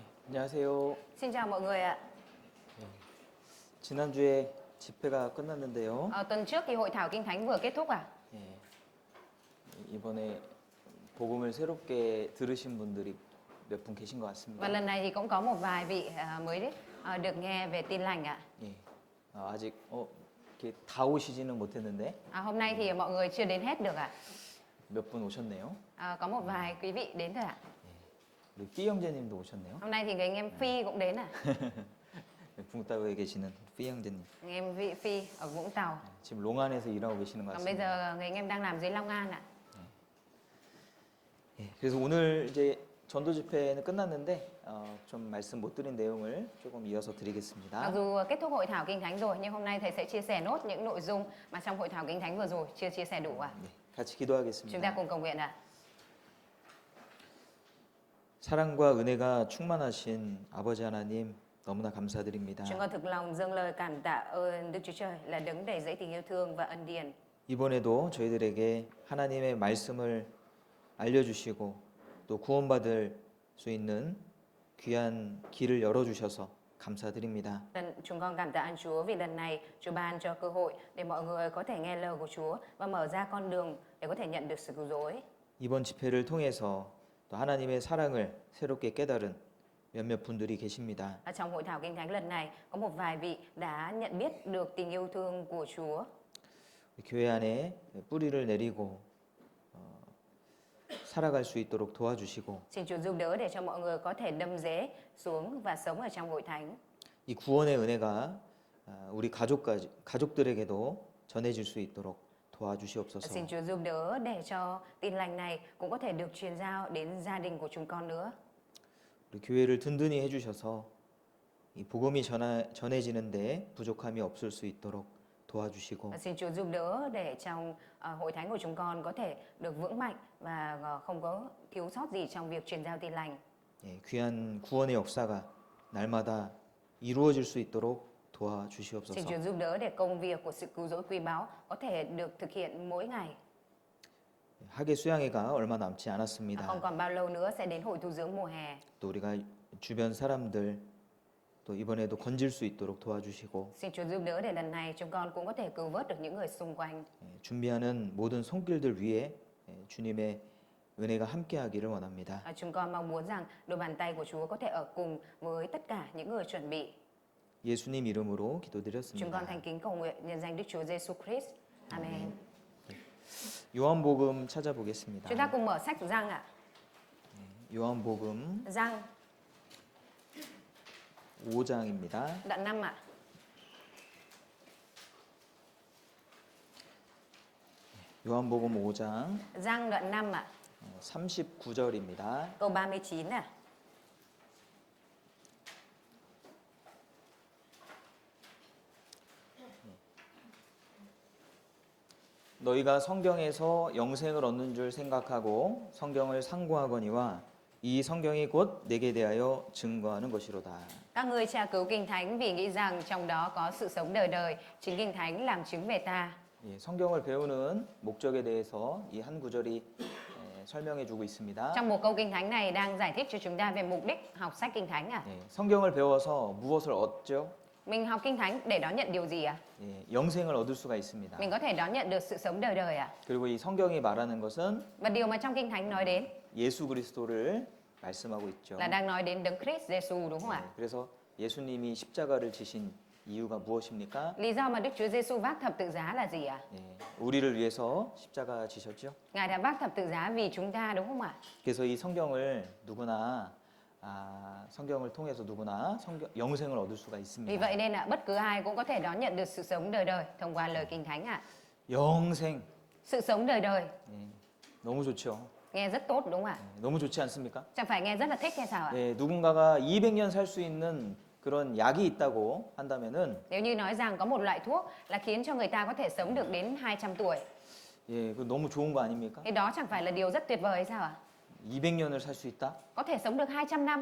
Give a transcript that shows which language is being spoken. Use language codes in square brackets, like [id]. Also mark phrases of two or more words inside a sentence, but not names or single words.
[ko] 안녕하세요. [vi] Xin chào mọi người ạ. [ko] 지난주에 집회가 끝났는데요. [vi] Tuần trước thì hội thảo Kinh Thánh vừa kết thúc ạ. [ko] 예, 이번에 복음을 새롭게 들으신 분들이 몇 분 계신 것 [vi] Và [ko] 같습니다. [vi] lần này thì cũng có một vài vị mới được nghe về tin lành ạ. [ko] 예, 아직 이렇게 다 오시지는 못했는데 [vi] Hôm nay thì mọi người chưa đến hết được ạ. [ko] 몇 분 오셨네요. [vi] Có một vài quý vị đến thôi ạ. [ko] 우리 삐 형제님도 오셨네요. [vi] Hôm nay thì người anh em Phi cũng đến ạ. [ko] 붕따구에 계시는 삐 형제님. [vi] Người em vị Phi ở Vũng Tàu. [ko] 지금 롱안에서 일하고 계시는 것 [vi] Còn bây [ko] 같습니다. [vi] giờ người anh em đang làm dưới Long An ạ. [ko] 예, 그래서 오늘 이제 전도 집회는 끝났는데 좀 말씀 못 드린 내용을 조금 이어서 [vi] Mặc [ko] 드리겠습니다. [vi] dù kết thúc hội thảo Kinh Thánh rồi, nhưng hôm nay thầy sẽ chia sẻ nốt những nội dung mà trong hội thảo Kinh Thánh vừa rồi chưa chia sẻ đủ ạ. [ko] 네, 같이 [vi] Chúng ta [ko] 기도하겠습니다. [vi] cùng cầu nguyện ạ. [ko] 사랑과 은혜가 충만하신 아버지 하나님 너무나 감사드립니다. [vi] Chúng con thực lòng dâng lời cảm tạ ơn Đức Chúa Trời là đấng đầy dẫy tình yêu thương và ân điển. [ko] 이번에도 저희들에게 하나님의 말씀을 알려주시고 또 구원받을 수 있는 귀한 길을 열어주셔서 감사드립니다. [vi] Chúng con cảm tạ ơn Chúa vì lần này Chúa ban cho cơ hội để mọi người có thể nghe lời của Chúa và mở ra con đường để có thể nhận được sự cứu rỗi. [ko] 이번 집회를 통해서 또 하나님의 사랑을 새롭게 깨달은 몇몇 분들이 계십니다. [vi] Trong hội thảo Kinh Thánh lần này có một vài vị đã nhận biết được tình yêu thương của Chúa. [ko] 교회 안에 뿌리를 내리고 살아갈 수 있도록 도와주시고 [vi] Xin Chúa giúp đỡ để cho mọi người có thể đâm rễ xuống và sống ở trong hội thánh. [ko] 이 구원의 은혜가 우리 가족들에게도 전해질 수 있도록 도와주시옵소서. [vi] Xin Chúa giúp đỡ để cho tin lành này cũng có thể được truyền giao đến gia đình của chúng con nữa. [ko] 우리 교회를 든든히 해주셔서 이 복음이 전해지는데 부족함이 없을 수 있도록 도와주시고 [vi] Xin Chúa giúp đỡ để trong hội thánh của chúng con có thể được vững mạnh và không có thiếu sót gì trong việc truyền giao tin lành. [ko] 귀한 구원의 역사가 날마다 이루어질 수 있도록 [vi] Xin [ko] 도와주시옵소서. [vi] Chúa giúp đỡ để công việc của sự cứu rỗi quý báu có thể được thực hiện mỗi ngày. [ko] 학예 수양회가 얼마 남지 않았습니다. [vi] Không còn bao lâu nữa sẽ đến hội tu dưỡng mùa hè. [ko] 또 우리가 주변 사람들 또 이번에도 건질 수 있도록 도와주시고 [vi] Xin Chúa giúp đỡ để lần này chúng con cũng có thể cứu vớt được những người xung quanh. [ko] 준비하는 모든 손길들 위에 주님의 은혜가 함께하기를 원합니다. [vi] Chúng con mong muốn rằng đôi bàn tay của Chúa có thể ở cùng với tất cả những người chuẩn bị. [ko] 예수님 이름으로 [vi] Chúng con [ko] 기도드렸습니다. [vi] thành kính cầu nguyện nhân danh Đức Chúa Giêsu Christ. Amen. [ko] 요한복음 찾아보겠습니다. [vi] Chúng ta cùng mở sách Giăng ạ. [ko] 요한복음 [vi] Giăng [ko] 5장입니다. [vi] đoạn 5 ạ. [ko] 요한복음 5장 [vi] Giăng đoạn 5 ạ. [ko] 39절입니다. [vi] Câu 39 ạ. [ko] 너희가 성경에서 영생을 얻는 줄 생각하고 성경을 상고하거니와 이 성경이 곧 내게 대하여 증거하는 것이로다. [vi] Các ngươi tra cứu Kinh Thánh vì nghĩ rằng trong đó có sự sống đời đời, chính Kinh Thánh làm chứng về ta. [ko] 예, 성경을 배우는 목적에 대해서 이 한 구절이 설명해 주고 있습니다. [vi] Trong một câu Kinh Thánh này đang giải thích cho chúng ta về mục đích học sách Kinh Thánh ạ. [ko] 예, 성경을 배워서 무엇을 얻죠? [vi] Mình học Kinh Thánh để đón nhận điều gì ạ? [ko] 예, 영생을 얻을 수가 있습니다. [vi] Mình có thể đón nhận được sự sống đời đời ạ. [ko] 그리고 이 성경이 말하는 것은 [vi] Và điều mà trong Kinh Thánh nói đến [ko] 예수 그리스도를 말씀하고 있죠. [vi] là đang nói đến Đấng Christ Giêsu đúng không ạ? [ko] 그래서 예수님이 십자가를 지신 이유가 무엇입니까? [vi] Lý do mà Đức Chúa Giêsu vác thập tự giá là gì ạ? [ko] 예, 우리를 위해서 십자가 지셨죠. [vi] Ngài đã vác thập tự giá vì chúng ta đúng không ạ? [ko] 그래서 이 성경을 누구나 성경을 통해서 누구나 영생을 얻을 수가 [vi] Vì [ko] 있습니다. [vi] vậy nên bất cứ ai cũng có thể đón nhận được sự sống đời đời thông qua lời Kinh Thánh ạ. [ko] 영생 [vi] Sự sống đời đời [ko] 예, 너무 좋죠. [vi] nghe rất tốt đúng không ạ? [ko] 너무 좋지 않습니까? [vi] Chẳng phải nghe rất là thích hay sao ạ? [ko] 예, 누군가가 200년 살 수 있는 그런 약이 있다고 한다면은 [vi] Nếu như nói rằng có một loại thuốc là khiến cho người ta có thể sống được đến 200 tuổi [ko] 예, 그 너무 좋은 거 아닙니까? [vi] thì đó chẳng phải là điều rất tuyệt vời hay sao ạ? [ko] 200년을 살 수 있다. [vi] Có thể sống được 200 năm